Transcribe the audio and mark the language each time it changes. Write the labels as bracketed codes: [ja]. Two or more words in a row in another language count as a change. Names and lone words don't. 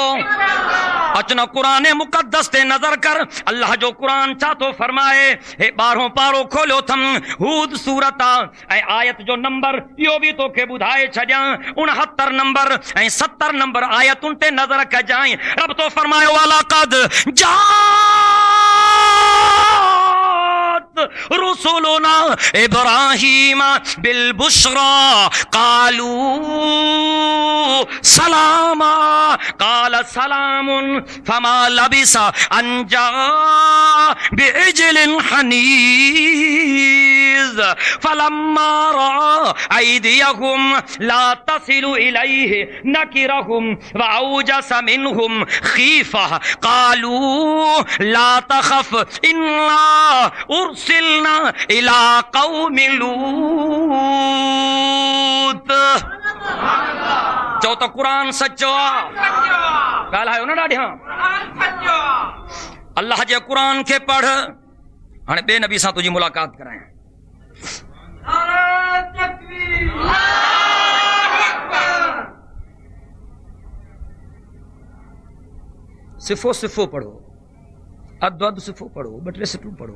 [sd] अचना कुरान मुक़द्दस ते नज़र कर। अल्लाह जो कुरान छा थो फरमाए। हे 12हों पारो खोलियो थम, हूद सूरत ऐं आयत जो नंबर इहो बि तोखे ॿुधाए छॾियां। 69 नंबर ऐं 70 नंबर आयतुनि ते नज़र कजांइ। रब तो फरमायो [ar] ولقد جاءت رسلنا إبراهيم بالبشرى قالوا سلاما قال سلام فما لبث أن جاء بعجل حنيذ فلما رأى أيديهم لا تصل إليه نكرهم وأوجس منهم خيفة قالوا لا تخف إنا أرسلنا إلى قوم لوط. [sd] चओ त कुरान सचो आहे। ॻाल्हायो न ॾाढियां। अल्लाह जे कुरान खे पढ़। हाणे ॿिए नबी सां तुंहिंजी मुलाक़ात करायां। सिफ़ो सिफ़ो पढ़ो, अधु अधु सिफ़ो पढ़ो, ॿ टे सिटूं पढ़ो।